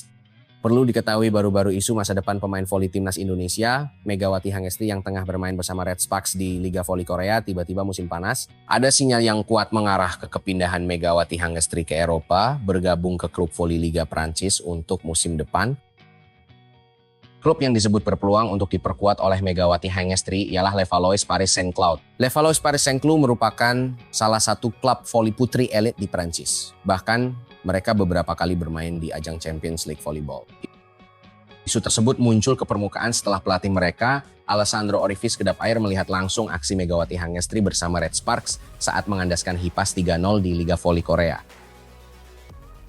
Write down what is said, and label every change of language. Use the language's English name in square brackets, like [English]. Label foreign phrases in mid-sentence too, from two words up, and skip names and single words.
[Indonesian] Perlu diketahui baru-baru isu masa depan pemain voli timnas Indonesia, Megawati Hangestri yang tengah bermain bersama Red Sparks di Liga Voli Korea tiba-tiba musim panas. Ada sinyal yang kuat mengarah ke kepindahan Megawati Hangestri ke Eropa, bergabung ke klub voli Liga Prancis untuk musim depan. Klub yang disebut berpeluang untuk diperkuat oleh Megawati Hangestri ialah Le Valois Paris Saint-Cloud. Le Valois Paris Saint-Cloud merupakan salah satu klub voli putri elit di Prancis. Bahkan mereka beberapa kali bermain di ajang Champions League Volleyball. Isu tersebut muncul ke permukaan setelah pelatih mereka, Alessandro Orifice, kedap air melihat langsung aksi Megawati Hangestri bersama Red Sparks saat mengandaskan Hipas 3-0 di Liga Voli Korea.